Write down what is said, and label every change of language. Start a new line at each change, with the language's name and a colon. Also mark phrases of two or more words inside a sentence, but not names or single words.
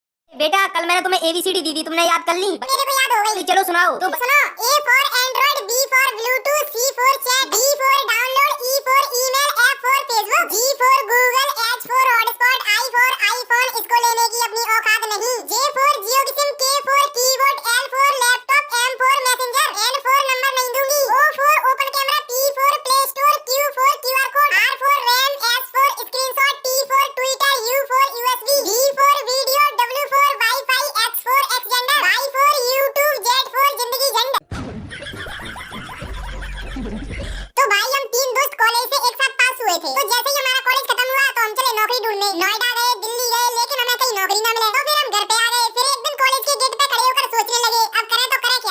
Hindi: बेटा कल मैंने तुम्हें एबीसीडी दी थी, तुमने याद कर ली? मेरे को याद हो गई। चलो सुनाओ। तो सुनो,
English: A for Android, B for Bluetooth, C for chat, D for download, E for email, F for Facebook, G for Google, H for hotspot, I for iPhone,
Hindi: इसको लेने की अपनी औकात नहीं।
English: J for जियो की सिम, K for keyboard, L for laptop, M for messenger, N for
Hindi: नंबर नहीं दूंगी,
English: O for open camera, P for play store, Q for QR code, R for RAM, S for screenshot, T for Twitter, U for USB, V for video, W for Wi-Fi, X for extender, Y for YouTube, Z for
Hindi: जिंदगी झंड। तो भाई हम तीन दोस्त कॉलेज से एक साथ पास हुए थे। तो जैसे ही हमारा कॉलेज खत्म हुआ तो हम चले नौकरी ढूंढने। नोएडा गए, दिल्ली गए, लेकिन हमें कहीं नौकरी ना मिले। तो फिर हम घर पे आ गए। फिर एक दिन कॉलेज के गेट पे खड़े होकर सोचने लगे अब करें तो करें क्या।